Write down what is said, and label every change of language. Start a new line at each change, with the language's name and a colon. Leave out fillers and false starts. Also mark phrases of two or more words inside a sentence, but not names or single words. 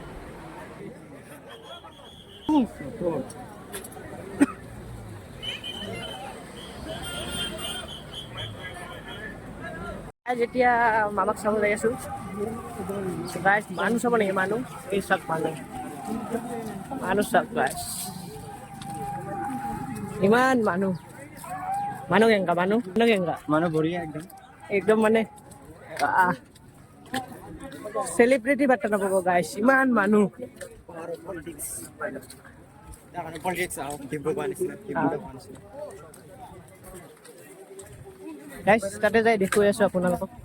Assamese: যেতিয়া মামাক চাব যাই আছোঁ গাইছ, মানুহ চাব নেকি, মানুহ এই চাওক, মানুহ চাওক গাইছ, ইমান মানুহ কেংকা মানুহ কেংকা
Hindi: मानो बढ़िया एकदम
Assamese: একদম মানে চেলিব্ৰিটি বাৰ্তা নাপাব গাইছ, ইমান মানুহ। গাইছ তাতে যাই দেখুৱাই আছোঁ আপোনালোকক।